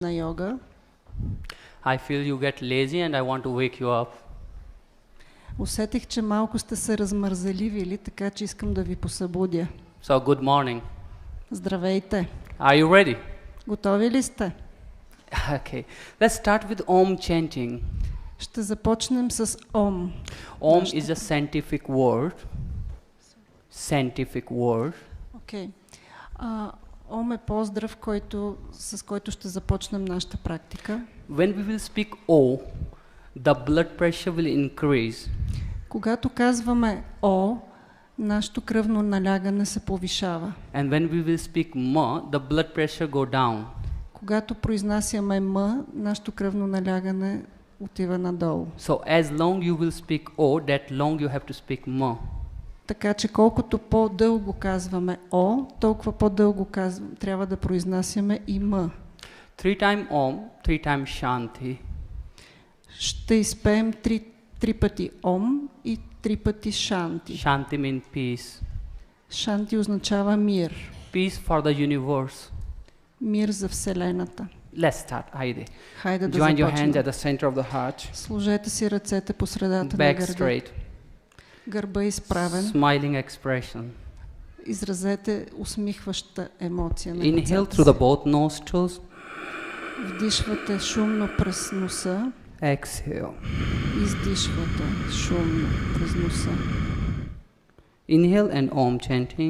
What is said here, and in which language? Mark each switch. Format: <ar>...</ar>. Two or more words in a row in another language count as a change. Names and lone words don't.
<bg>на йога.</bg> <en>I feel you get lazy and I want to wake you up.</en> <bg>Усетих, че малко сте се размързеливили, така че искам да ви посъбудя.</bg> <en>So good morning.</en> <bg>Здравейте!</bg> <en>Are you ready?</en> <bg>Готови ли сте?</bg> <en>Okay. Let's start with Om chanting.</en> <bg>Ще започнем с Ом.</bg> <en>Om is a scientific word. Scientific word. Okay.</en> <bg>Ом е поздрав, с който ще започнем нашата практика.</bg> <en>When we will speak O, the blood pressure will increase.</en> <bg>Когато казваме О, нашето кръвно налягане се повишава.</bg> <en>And when we will speak Ma, the blood pressure go down.</en> <bg>Когато произнасяме М, нашето кръвно налягане отива надолу.</bg> <en>So as long you will speak O, that long you have to speak Ma.</en> <bg>Така че колкото по-дълго казваме О, толкова по-дълго трябва да произнасяме и М.</bg> <en>3 times Om, 3 times Shanti.</en> <bg>Ще изпеем три пъти Ом и 3 пъти Шанти.</bg> <en>Shanti means peace.</en> <bg>Шанти означава мир.</bg> <en>Peace for the universe.</en> <bg>Мир за Вселената.</bg> <en>Let's start. Haydi.</en> <bg>Хайде да</bg> <en>Join your</en> <bg>започнем.</bg> <en>hands at the center of the heart.</en> <bg>Сложете си ръцете по средата на</bg> <en>Back</en> <bg>гърда.</bg> <en>straight.</en> <bg>Гърба изправен.</bg> <en>Smiling expression.</en> <bg>Изразете усмихваща емоция на</bg> <en>Inhale</en> <bg>лицата</bg> <en>through the</en> <bg>си.</bg> <en>both nostrils.</en> <bg>Вдишвате шумно през носа.</bg> <en>Exhale.</en> <bg>Издишвате шумно през носа.</bg> <en>Inhale and Om chanting.</en>